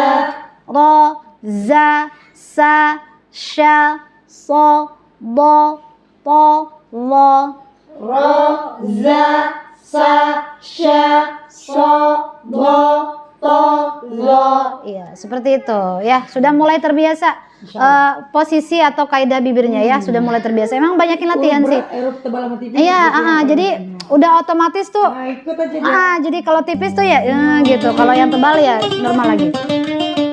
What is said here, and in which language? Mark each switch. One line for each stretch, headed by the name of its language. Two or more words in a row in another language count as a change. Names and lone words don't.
Indonesian: ro, za, sa, sha, so, bo, po, lo, ro, za, sa, sha, so, bo, to, lo. Iya, seperti itu. Ya, sudah mulai terbiasa posisi atau kaidah bibirnya ya, sudah mulai terbiasa. Emang banyakin latihan sih. Erup tebal sama tipis. Iya, jadi udah otomatis tuh. Nah, ikut aja dia. Jadi kalau tipis tuh ya gitu. Kalau yang tebal ya normal lagi.